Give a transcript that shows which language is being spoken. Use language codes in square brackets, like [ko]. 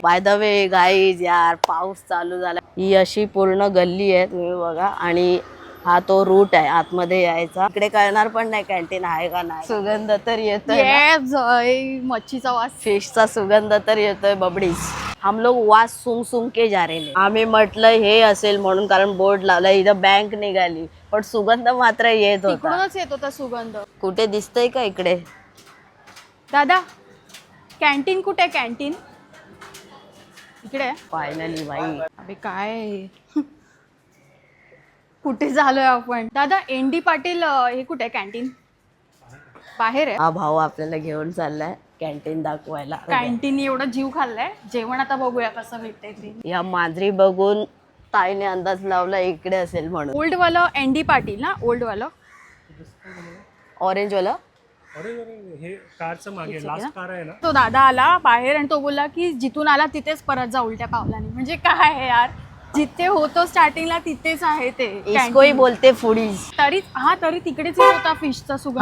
[mr] By the way guys, यार पाऊस चालू झाला. ही अशी पूर्ण गल्ली आहे, तुम्ही बघा. आणि हा तो रूट आहे आतमध्ये यायचा. इकडे कळणार पण नाही कॅन्टीन आहे का नाही. सुगंध तर येतोय, मच्छीचा वास, फिशचा सुगंध तर येतोय बबडीच. [hi] हम लोग वास सुंग सुंग के जा रहे. [mr] आम्ही म्हटलं हे असेल म्हणून, कारण बोर्ड लावला, इथं बँक निघाली, पण सुगंध मात्र येत होता. तिकडूनच येत होता सुगंध. कुठे दिसतंय का इकडे? दादा, कॅन्टीन कुठे आहे? कॅन्टीन इकडे. फायनली भाई. अबे काय कुठे झालोय आपण? दादा, ND पाटील हे कुठे आहे कॅन्टीन? बाहेर आहे. हा भाऊ आपल्याला घेऊन चाललाय कॅन्टीन दाखवायला. कॅन्टीन एवढं जीव खाल्लाय. जेवण आता बघूया कसं भेटतंय ते. या मांजरी बघून ताईने अंदाज लावला इकडे असेल म्हणून. ओल्ड वाला ND पाटील ना, ओल्ड वाला ऑरेंज वाला. हे कारचं मागे लास्ट कार आहे ना. तो दादा आला बाहेर आणि तो बोलला की जिथून आला तिथेच परत जा उलट्या पावलाने. म्हणजे काय आहे यार, जिथे होतो स्टार्टिंगला तिथेच आहे ते. [hi] इसकोही बोलते फुडीज. [mr] तरी तिकडेच येत होता फिशचा सुगंध.